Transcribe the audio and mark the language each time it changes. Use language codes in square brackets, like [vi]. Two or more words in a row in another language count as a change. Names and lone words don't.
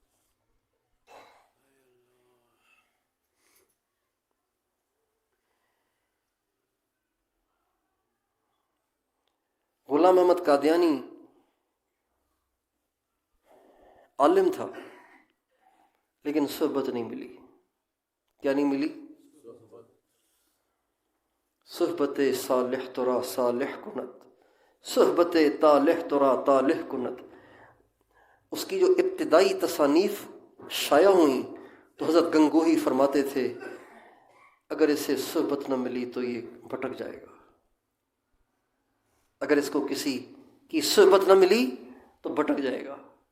[ur] غلام احمد قادیانی عالم تھا لیکن صحبت نہیں ملی۔ کیا نہیں ملی؟ [fa] صحبت صالح ترا صالح کنت، صحبت طالح ترا طالح کنت۔ [ur] اس کی جو ابتدائی تصانیف شائع ہوئیں تو حضرت گنگوہی فرماتے تھے اگر اسے صحبت نہ ملی تو یہ بھٹک جائے گا، اگر اس کو کسی کی صحبت نہ ملی تو بھٹک جائے گا۔